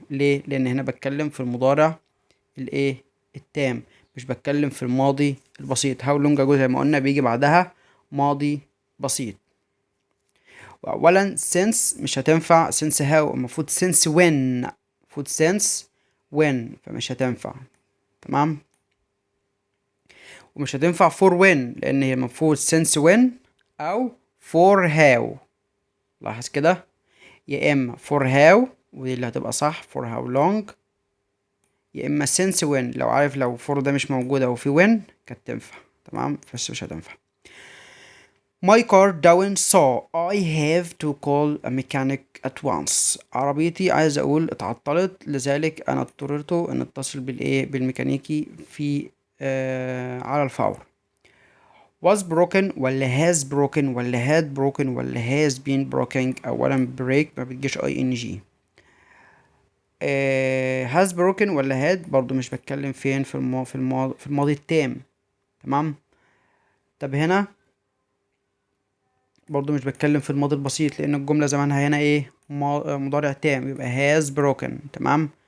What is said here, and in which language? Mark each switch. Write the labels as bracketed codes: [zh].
[ar] ليه؟ لأن هنا بتكلم في المضارع الايه التام، مش بتكلم في الماضي البسيط. [en] how long ago [ar] زي ما قلنا بيجي بعدها ماضي بسيط. وأولا since مش هتنفع. [en] since how المفروض since when، المفروض since when، فمش هتنفع. [ar] تمام. ومش هتنفع [en] for when [ar] لان هي المفروض since when او for how. لاحظ كده، يا اما for how ودي اللي هتبقى صح [en] for how long، [ar] يا اما since when لو عارف لو for ده مش موجود او في when كانت تنفع. تمام. بس مش هتنفع. [en] My car down so I have to call a mechanic at once. [ar] عربيتي عايز اقول اتعطلت لذلك انا اضطررت ان اتصل بالميكانيكي في على الفور. [en] was broken ولا has broken ولا had broken ولا has been broken. [ar] اولا break ما بتجيش ing. has broken ولا had برضو مش بتكلم فين في الماضي التام. تمام. طب هنا برضو مش بتكلم في الماضي البسيط لان الجملة زمانها هنا ايه مضارع تام، يبقى has broken. تمام.